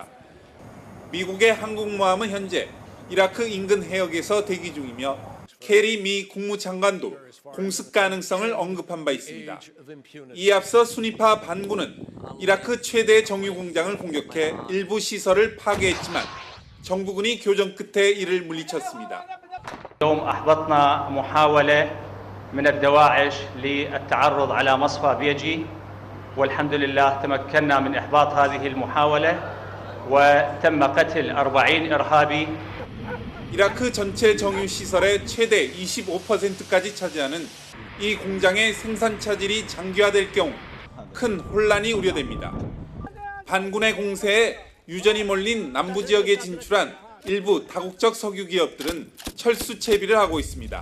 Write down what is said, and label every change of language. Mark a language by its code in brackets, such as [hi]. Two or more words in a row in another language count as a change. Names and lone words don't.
[ko] 미국의 항공모함은 현재 이라크 인근 해역에서 대기 중이며 케리 미 국무장관도 공습 가능성을 언급한 바 있습니다. 이에 앞서 수니파 반군은 이라크 최대 정유 공장을 공격해 일부 시설을 파괴했지만 정부군이 교전 끝에 이를 물리쳤습니다. [ar] اليوم أحبطنا محاولة من الدواعش للتعرض على مصفى بيجي والحمد لله تمكنا من إحباط هذه المحاولة وتم قتل 40 إرهابي. [ko] 이라크 전체 정유 시설의 최대 25%까지 차지하는 이 공장의 생산 차질이 장기화될 경우 큰 혼란이 우려됩니다. 반군의 공세에 유전이 몰린 남부 지역에 진출한 일부 다국적 석유 기업들은 철수 채비를 하고 있습니다.